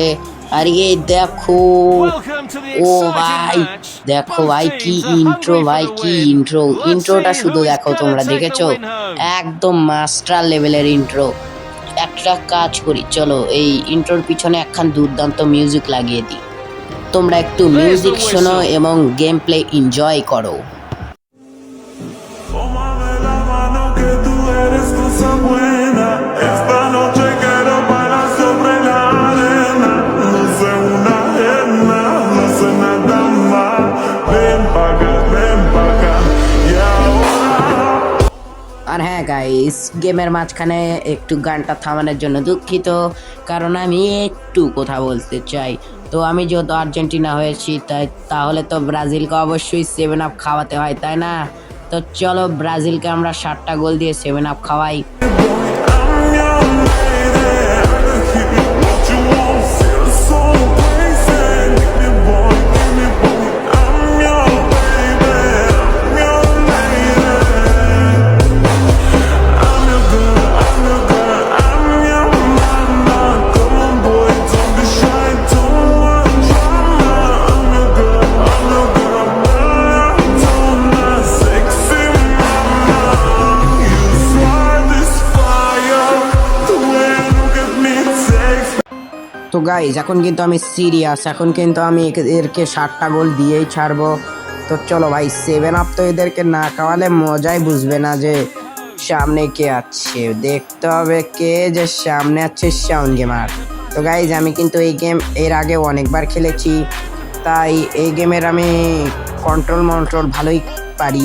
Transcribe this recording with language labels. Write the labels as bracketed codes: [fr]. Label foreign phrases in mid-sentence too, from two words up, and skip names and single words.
[bn] আর এই দেখো, ও ভাই দেখো ভাই কি ইন্ট্রো, ভাই কি ইন্ট্রো। ইন্ট্রোটা শুধু দেখো, তোমরা দেখেছো? একদম [en] master level [bn] ইন্ট্রো। একটা কাজ করি, চলো এই ইন্ট্রোর পিছনে একখান দুর্দান্ত মিউজিক লাগিয়ে দিই। তোমরা একটু মিউজিক শোনো এবং [en] game play enjoy [bn] করো। [es] Tómame la mano que tú eres cosa buena. Esta noche quiero bailar sobre la arena. No sé una ajena, no sé nada más. Ven pa' acá, y ahora. [bn] আর হ্যাঁ গাইস, গেমের মাঝখানে একটু গানটা থামানোর জন্য দুঃখিত, কারণ আমি একটু কথা বলতে চাই। তো আমি যেহেতু আর্জেন্টিনা হয়েছি, তাহলে তো ব্রাজিলকে অবশ্যই 7 আপ খাওয়াতে হয়, তাই না? তো চলো ব্রাজিলকে আমরা 7টা গোল দিয়ে 7 আপ খাওয়াই। [en] I'm your lady. I can give you what you want. Feel so crazy. Give me boy. I'm your baby. I'm your lady. I'm your girl. I'm your girl. I'm your mama. Come on, boy, don't be shy. Don't want drama. I'm your girl. I'm your girl. Maradona, sexy mama. You start this fire. The way you look at me takes. [bn] তো গাইজ এখন কিন্তু আমি সিরিয়াস, এখন কিন্তু আমি এদেরকে 7টা গোল দিয়েই ছাড়বো। তো চলো ভাই, 7 আপ তো এদেরকে না খাওয়ালে মজাই বুঝবে না যে সামনে কে আছে। দেখতে হবে কে যে সামনে আছে, শাওন গেমার। তো গাইজ আমি কিন্তু এই গেম এর আগে অনেকবার খেলেছি, তাই এই গেমের আমি কন্ট্রোল ভালোই পারি।